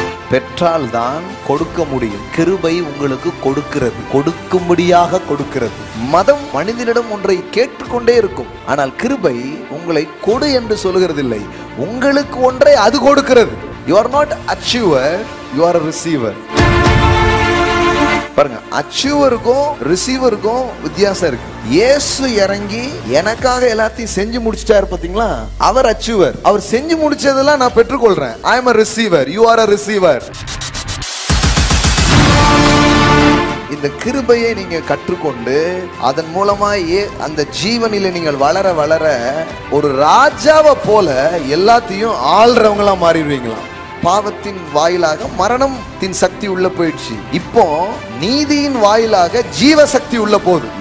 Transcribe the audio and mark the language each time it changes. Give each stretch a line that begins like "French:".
Tamil: பெற்றால் தான் கொடுக்க முடியும். கிருபை உங்களுக்கு கொடுக்கிறது, கொடுக்கும்படியாக கொடுக்கிறது. மதம் மனிதனிடம் ஒன்றை கேட்டுக்கொண்டே இருக்கும், ஆனால் கிருபை உங்களை கொடு என்று சொல்லுகிறதில்லை, உங்களுக்கு ஒன்றை அது கொடுக்கிறது.
English: You are not achiever, you are a receiver.
Tamil: பாருங்க, அச்சீவருக்கும் ரிசீவருக்கும் வித்தியாசம் இருக்கு. இயேசு இறங்கி எனக்காக எல்லாத்தையும் செஞ்சு முடிச்சிட்டாரு பாத்தீங்களா, அவர் அச்சீவர். அவர் செஞ்சு முடிச்சதெல்லாம் நான் பெற்றுக்கொள்றேன்.
English: I am a receiver, you are a receiver.
Tamil: இந்த கிருபையை நீங்க கற்றுக்கொண்டு அதன் மூலமா அந்த ஜீவனில நீங்கள் வளர வளர ஒரு ராஜாவை போல எல்லாத்தையும் ஆள்றவங்களா மாறிடுவீங்களா. பாவத்தின் வாயிலாக மரணத்தின் சக்தி உள்ள போயிடுச்சு, இப்போ நீதியின் வாயிலாக ஜீவ சக்தி உள்ள போகுது.